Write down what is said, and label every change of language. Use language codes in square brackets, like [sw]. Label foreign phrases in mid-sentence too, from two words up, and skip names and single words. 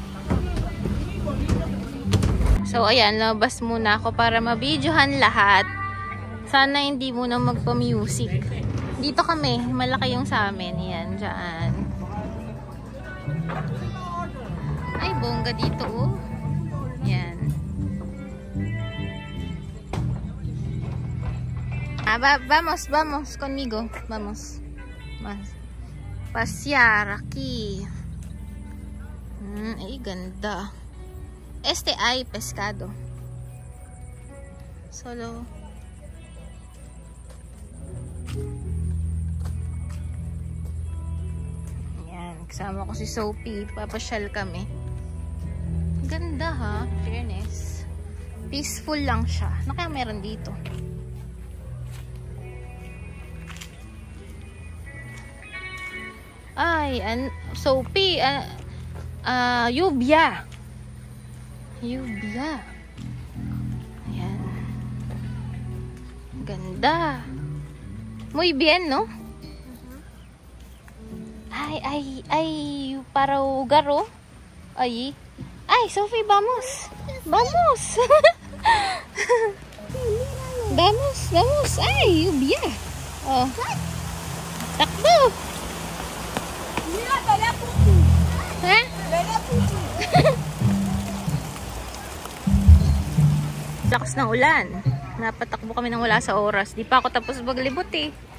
[tl] So ayan, labas muna ako para mabidyohan lahat. Sana hindi muna magpa-music. Dito kami, malaki yung sa amin. Yan, dyan. Ay, bongga dito oh. Yan. [es] Vamos conmigo. Vamos. Pasear aquí. Ay, ganda. Este ay pescado. Solo. [tl] Yan, kasama ko si Sophie. Papasyal kami. Ganda ha, fairness. Peaceful lang siya. Ano kaya meron dito? Ay, Sophie, Yubia. Ayan. Ganda. [es] Muy bien, no? [tl] Ay, para lugar, oh. [es] Ay, Sophie, vamos. Vamos. Vamos. [tl] Ay, Yubia. Oh. Takbo. Ha? Lakas ng ulan. Napatakbo kami nang wala sa oras. Di pa ako tapos maglibot eh.